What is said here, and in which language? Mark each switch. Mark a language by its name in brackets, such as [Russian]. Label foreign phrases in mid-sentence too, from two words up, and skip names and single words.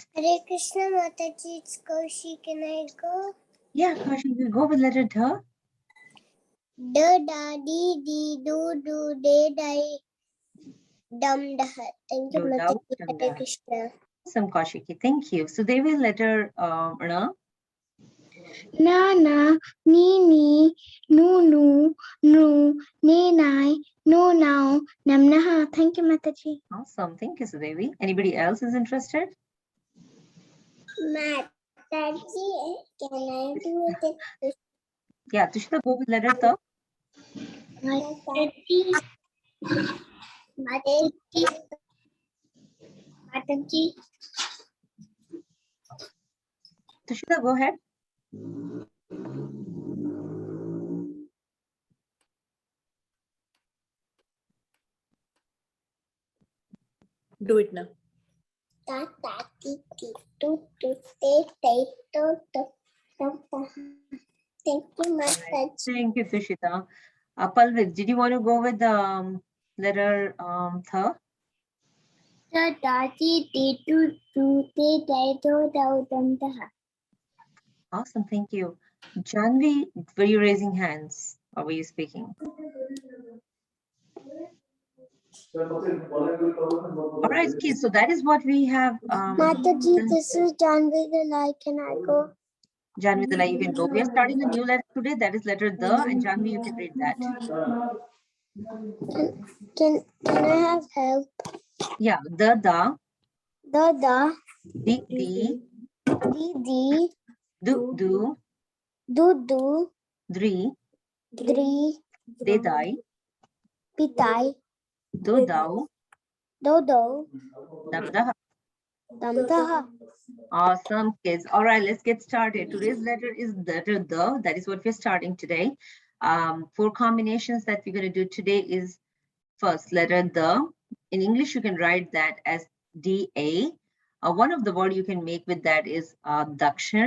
[English] Hare Krishna Mataji, it's Kaushi. Can I go? Yeah, Kaushik, we'll go with letter D. [Hindi] Da da dee dee do do de die dum da. [English] Thank you, [Hindi] Do, da, [English] Mataji. [Hindi] dum, [English] Hare [Hindi] da. [English] Krishna. Awesome, Kaushiki. Thank you. So they will letter Rana. [Hindi] Na na ni ni nu nu nu ne nai no now nam naha. [English] Thank you, Mataji. Awesome. Thank you, Sudevi. Anybody else is interested? Mataji, can I do it? Yeah, Tushita, go with letter T. Mataji, Mataji, Mataji. Tushita, go ahead. Do it now. [Hindi] Ta ta ti ti tu tu te te to to to to. [English] Thank you, Mataji. Thank you, Tushita. Palvik, did you want to go with the letter Th? [Hindi] Ta ta ti ti tu tu te te to to dum da. [English] Awesome. Thank you. Janvi, were you raising hands or were you speaking? All right, kids. So that is what we have. Mataji, this is Janvi the Lai. Can I go? Janvi, the you can go. We are starting a new letter today. That is letter D, and Janvi, you can read that. Can I have help? Yeah, the, [Hindi] Da di, di do, du dri, dri dedai, pitai do, dau, do damdaha. dam daha. [English] Awesome, kids. All right, let's get started. Today's letter is letter D. That is what we're starting today. 4 combinations that we're going to do today is first letter D. In English, you can write that as DA. One of the word you can make with that is Dakshin.